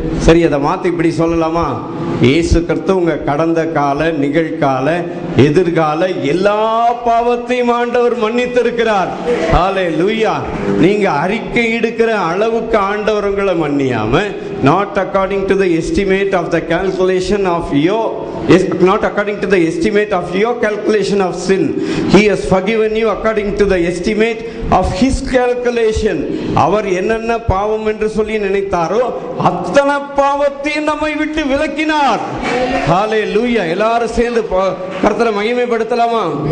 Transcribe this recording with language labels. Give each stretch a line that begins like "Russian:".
Tamil: சரி, அதை மாற்றி இப்படி சொல்லலாமா? இயேசு கிறிஸ்து உங்க கடந்த கால, நிகழ்கால, எதிர்கால எல்லா பாவத்தையும் ஆண்டவர் மன்னித்திருக்கிறார். ஹல்லேலூயா. நீங்க அறிக்கை எடுக்கிற அளவுக்கு ஆண்டவர் உங்களை மன்னியாம,
English: not according to the estimate of the calculation of your not according to the estimate of your calculation of sin, he has forgiven you according to the estimate of his calculation.
Tamil: அவர் என்னென்ன பாவம் என்று சொல்லி நினைத்தாரோ அத்தனை பாவத்தையும் நம்மை விட்டு விலக்கினார். ஹல்லேலூயா. எல்லாரும் சேர்ந்து கர்த்தரை மகிமைப்படுத்தலாமா?